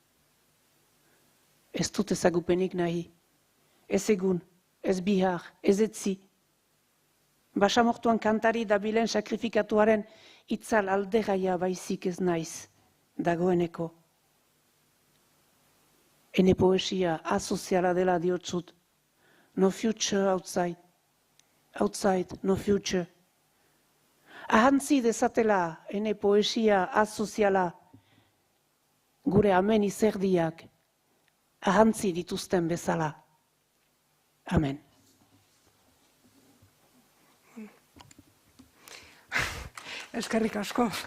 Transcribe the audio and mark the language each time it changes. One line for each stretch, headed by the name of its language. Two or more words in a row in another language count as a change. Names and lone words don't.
Basque: Ez dut ezagupenik nahi. Ez egun, ez bihar, ez etzi. Basamortuan kantari dabilen sakrifikatuaren itzal alderaia baizik ez naiz, dagoeneko. Ene poesia asoziala dela diotsut.
English: No future outside. Outside, no future.
Basque: Ahantzi dezatela ene poesia asoziala gure amen izerdiak ahantzi dituzten bezala. Amen. Eskerrik asko.